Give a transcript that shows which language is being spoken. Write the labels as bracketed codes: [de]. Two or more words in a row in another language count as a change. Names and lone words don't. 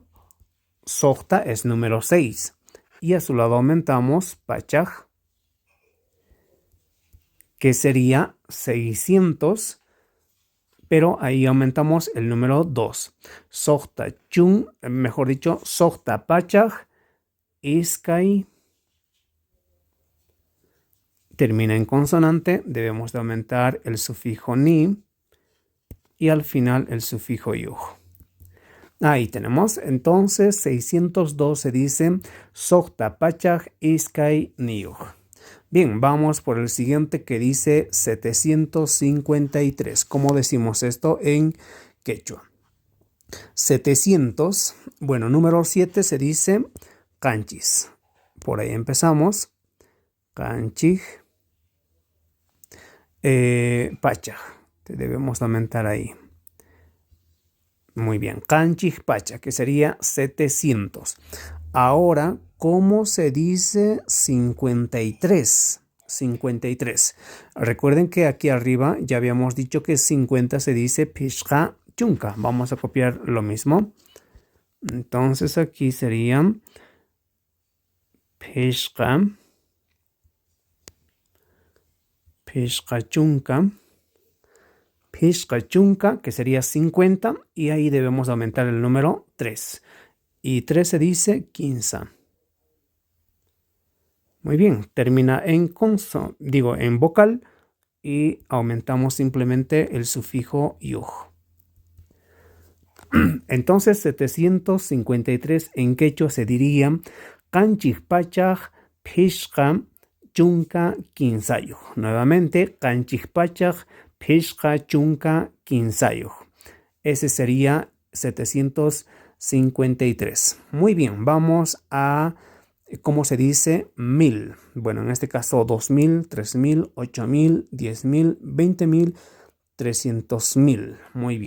[es] Sohta es número 6. Y a su lado aumentamos pachaj, que sería 600, pero ahí aumentamos el número 2. [qu] Sohta chun, [es] mejor dicho, [qu] sohta pachaj, iskay. [es] Termina en consonante, debemos de aumentar el sufijo ni y al final el sufijo yuj. Ahí tenemos, entonces 602 se dice [qu] sohta pachaj iskay ni yuj. [es] Bien, vamos por el siguiente que dice 753. ¿Cómo decimos esto en quechua? 700, bueno, número 7 se dice canchis. Por ahí empezamos. Canchij. Pachaj. Debemos aumentar ahí. Muy bien. [qu] Canchij pacha, [es] que sería 700. Ahora, ¿cómo se dice 53? 53. Recuerden que aquí arriba ya habíamos dicho que 50 se dice [qu] pishka chunka. [es] Vamos a copiar lo mismo. Entonces aquí sería [qu] pishka chunka. Pishka chunka, [es] que sería 50. Y ahí debemos aumentar el número 3. Y 3 se dice 15. Muy bien, termina en en vocal y aumentamos simplemente el sufijo yuj. Entonces 753 en quechua se diría [qu] canchij pachaj pishqa chunka quinsayuj. [es] Nuevamente, [qu] canchij pachaj pishqa chunka quinsayuj. [es] Ese sería 753. Muy bien, vamos a ¿cómo se dice 1000? Bueno, en este caso 2000, 3000, 8000, 10000, 20000, 300.000. Muy bien.